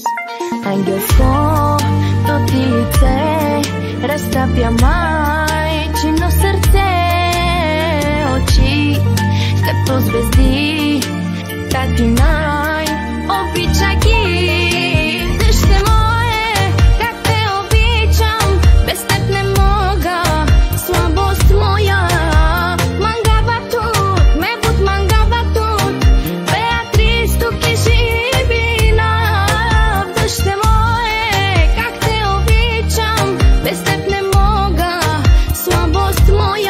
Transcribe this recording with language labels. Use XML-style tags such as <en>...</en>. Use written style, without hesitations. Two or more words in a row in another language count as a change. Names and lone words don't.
<bg>Ангелското ти лице разтапя майчино сърце. Очи като звезди, так и най-обича ги. Дъще мое, как те обичам, без теб не мога, слабост моя.</bg> <rom>Мангава тут, ме буд мангава тут,</rom> <bg>Беатрис тук е живина. Дъще мое, как те обичам, без теб не мога, слабост моя.</bg>